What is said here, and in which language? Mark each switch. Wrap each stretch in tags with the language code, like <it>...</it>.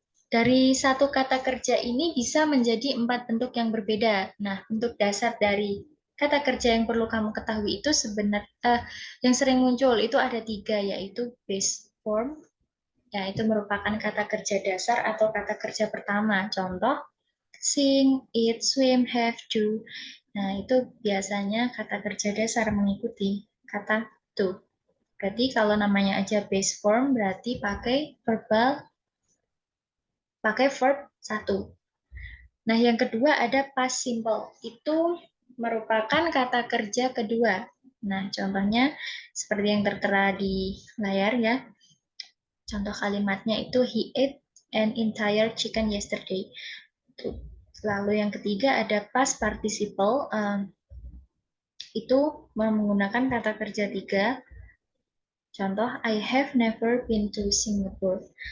<id>Dari satu kata kerja ini bisa menjadi 4 bentuk yang berbeda. Nah, bentuk dasar dari kata kerja yang perlu kamu ketahui itu sebenarnya yang sering muncul itu ada 3, yaitu base form, ya itu merupakan kata kerja dasar atau kata kerja pertama. Contoh, sing, eat, swim, have, do. Nah, itu biasanya kata kerja dasar mengikuti kata to. Berarti kalau namanya aja base form, berarti pakai verb 1. Nah, yang kedua ada past simple. Itu merupakan kata kerja kedua. Nah, contohnya seperti yang tertera di layar ya. Contoh kalimatnya itu</id> <en>he ate an entire chicken yesterday.</en> <id>Lalu yang ketiga ada past participle. Itu menggunakan kata kerja 3.</id> <en>Contoh, I have never been to Singapore.</en>